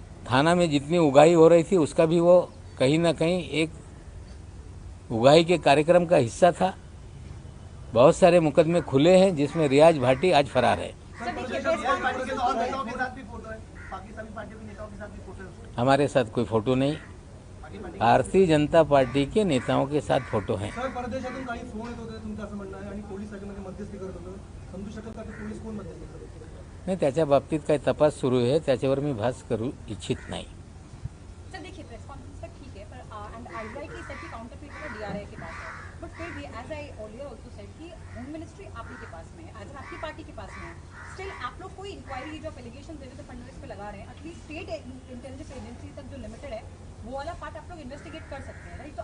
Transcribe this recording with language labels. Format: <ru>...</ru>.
<hi>थाना में जितनी उगाही हो रही थी उसका भी वो कहीं ना कहीं एक उगाही के कार्यक्रम का हिस्सा था। बहुत सारे मुकदमे खुले हैं जिसमें रियाज भाटी आज फरार है। सर देखिए प्रेस कॉन्फ्रेंस के और नेताओं के साथ भी फोटो है, बाकी सभी पार्टियों के नेताओं के साथ भी फोटो है उसके। हमारे साथ कोई फोटो नहीं, भारतीय जनता पार्टी के नेताओं के साथ फोटो हैं।</hi> <mr>सर परदेशातून काही फोन येत होते तुमचं असं म्हणणं आहे आणि पोलीस त्याच्यामध्ये मध्यस्थी करत होतं, समजू शकेल का की पोलीस कोण मध्यस्थी करत होते? नाही, त्याच्या बाबतीत काही तपास सुरू आहे, त्याच्यावर मी भाष्य करू इच्छित नाही।</mr> <hi>सर देखिए प्रेस कॉन्फ्रेंस तक ठीक है पर एंड आई लाइक की सेट की काउंटर फीट का डीआरआई के पास है बट फिर भी</hi> <en>as I earlier also said</en> <hi>कि होम मिनिस्ट्री आप ही के पास में है, एज आपकी पार्टी के पास में है, स्टिल आप लोग कोई इंक्वायरी जो एलिगेशन देवेंद्र फडणवीस पे लगा रहे हैं एटलीस्ट स्टेट इंटेलिजेंस एजेंसी तक जो लिमिटेड है वो वाला पार्ट आप लोग इन्वेस्टिगेट कर सकते हैं राइट।</hi>